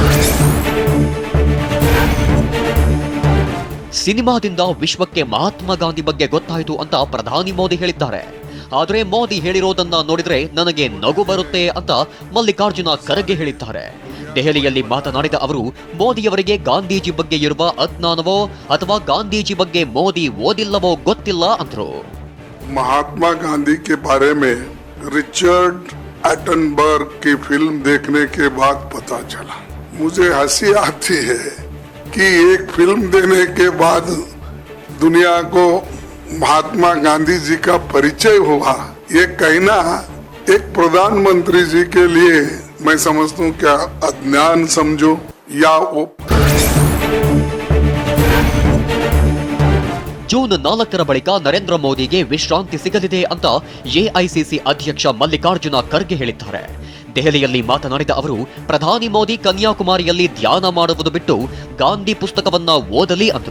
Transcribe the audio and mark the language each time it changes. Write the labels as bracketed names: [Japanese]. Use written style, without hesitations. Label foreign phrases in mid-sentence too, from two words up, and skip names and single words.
[Kannada] ಸಿನಿಮಾದಿಂದ ವಿಶ್ವಕ್ಕೆ ಮಹಾತ್ಮ ಗಾಂಧಿ ಬಗ್ಗೆ ಗೊತ್ತಾಯಿತು ಅಂತ ಪ್ರಧಾನಿ ಮೋದಿ ಹೇಳಿದ್ದಾರೆ. ಆದರೆ ಮೋದಿ ಹೇಳಿರೋದನ್ನ ನೋಡಿದ್ರೆ ನನಗೆ ನಗು ಬರುತ್ತೆ ಅಂತ ಮಲ್ಲಿಕಾರ್ಜುನ ಖರ್ಗೆ ಹೇಳಿದ್ದಾರೆ. ದೆಹಲಿಯಲ್ಲಿ ಮಾತನಾಡಿದ ಅವರು, ಮೋದಿಯವರಿಗೆ ಗಾಂಧೀಜಿ ಬಗ್ಗೆ ಇರುವ ಅಜ್ಞಾನವೋ ಅಥವಾ ಗಾಂಧೀಜಿ ಬಗ್ಗೆ ಮೋದಿ ಓದಿಲ್ಲವೋ ಗೊತ್ತಿಲ್ಲ ಅಂದ್ರು. [Hindi] महात्मा गांधी के बारे में रिचर्ड एटनबर्ग की फिल्म देखने के बाद पता चला. मुझे हंसी आती है कि एक फिल्म देने के बाद दुनिया को महात्मा गांधी जी का परिचय हुआ. ये कहना एक प्रधानमंत्री जी के लिए मैं समझता हूँ क्या अज्ञान समझो या वो [Kannada] ಜೂನ್ 4ರ ಬಳಿಕ ನರೇಂದ್ರ ಮೋದಿಗೆ ವಿಶ್ರಾಂತಿ ಸಿಗಲಿದೆ ಅಂತ ಎಐಸಿಸಿ ಅಧ್ಯಕ್ಷ ಮಲ್ಲಿಕಾರ್ಜುನ ಖರ್ಗೆ ಹೇಳಿದ್ದಾರೆ. ದೆಹಲಿಯಲ್ಲಿ ಮಾತನಾಡಿದ ಅವರು, ಪ್ರಧಾನಿ ಮೋದಿ ಕನ್ಯಾಕುಮಾರಿಯಲ್ಲಿ ಧ್ಯಾನ ಮಾಡುವುದು ಬಿಟ್ಟು ಗಾಂಧಿ ಪುಸ್ತಕವನ್ನ ಓದಲಿ ಅಂದ್ರು.